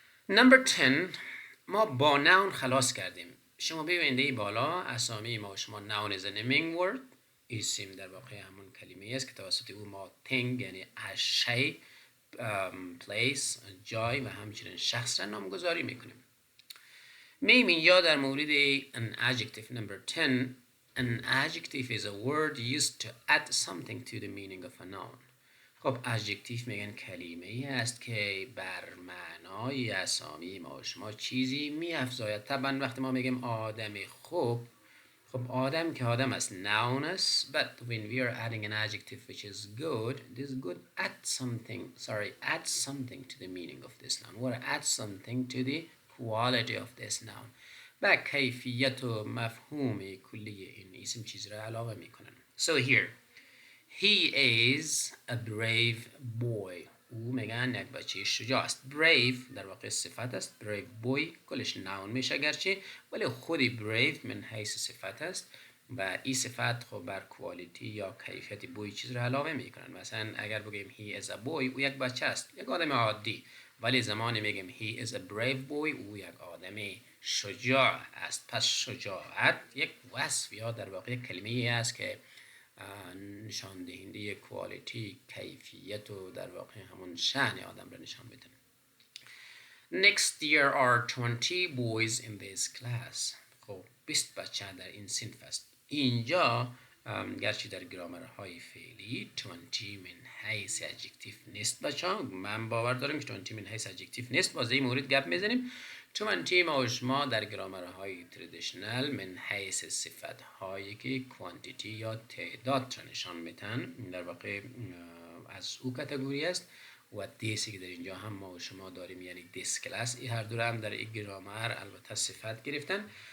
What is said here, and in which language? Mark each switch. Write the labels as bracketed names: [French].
[Persian] Number 10 ما با نون خلاص کردیم. شما ببینید بالا اسامی ما و شما [English] noun is a naming word، [Persian] اسم در واقع همون کلمه است که توسط او ما thing یعنی شی، place جای و همچنین شخص را نامگذاری میکنیم. میبین یا در مورد [English] an adjective number 10 an adjective is a word used to add something to the meaning of a noun. [Persian] خب adjective میگن کلمه ای است که بر معنای اسامی ما و شما چیزی میافزاید. طبعا وقتی ما میگیم آدم خوب، خب آدم که آدم است noun است، [English] but when we are adding an adjective which is good, this good add something to the meaning of this noun or add something to the quality of this noun. [Persian] و کیفیت و مفهوم کلی این اسم چیز را علاوه میکنن. [English] So here he is a brave boy. [Persian] او میگن یک بچه شجاع است. brave در واقع صفت است. brave boy کلش noun میشه گرچه، ولی خودی brave من حیث صفت است و این صفت خب بر کوالیتی یا کیفیت بوی چیز را علاوه میکنن. مثلا اگر بگیم [English] he is a boy، [Persian] او یک بچه است، یک آدم عادی، ولی زمانی میگیم [English] he is a brave boy، [Persian] او یک آدم شجاع است. پس شجاعت یک وصف یا در واقع کلمه ای است که نشان دهنده کوالیتی، کیفیت و در واقع همون شأن آدم را نشان میده. [English] Next there are 20 boys in this class. [Persian] خب 20 بچه در این صنف است. اینجا گرچه در گرامرهای فعلی 20 من حیث ادجکتیو نیست بچه ها، من باور دارم که 20 من حیث ادجکتیو نیست، باز این مورد گپ میزنیم. 20 ما و شما در گرامرهای تردیشنل من حیث صفت هایی که کوانتیتی یا تعداد را نشان میتن، در واقع از او کاتگوری است و دیسی که در اینجا هم ما و شما داریم یعنی دیس کلاس، این هر دو هم در این گرامر البته صفت گرفتن.